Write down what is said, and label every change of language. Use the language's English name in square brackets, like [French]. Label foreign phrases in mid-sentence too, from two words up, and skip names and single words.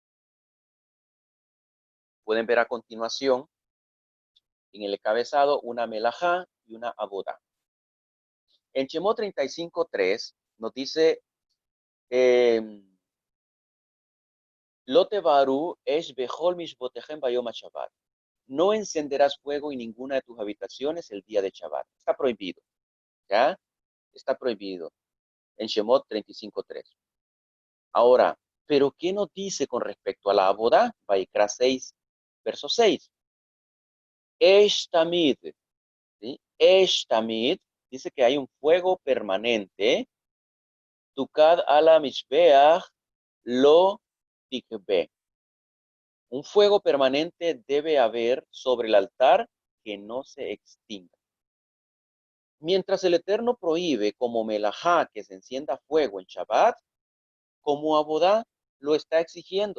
[Spanish] Pueden ver a continuación en el encabezado una melajá y una abodá. En Shemot 35:3 nos dice [Hebrew] לא תבערו אש בכל מושבותיכם ביום השבת. [Spanish] No encenderás fuego en ninguna de tus habitaciones el día de Shabbat. Está prohibido. ¿Ya? Está prohibido. En Shemot 35:3. Ahora, ¿pero qué nos dice con respecto a la abodá? Vaikra 6, verso 6. [Hebrew] אש תמיד. [Spanish] ¿Sí? [Hebrew] אש תמיד [Spanish] dice que hay un fuego permanente. [Hebrew] תוקד על המזבח לא תכבה. [Spanish] Un fuego permanente debe haber sobre el altar que no se extinga. Mientras el Eterno prohíbe como melajá que se encienda fuego en Shabbat, como abodá lo está exigiendo.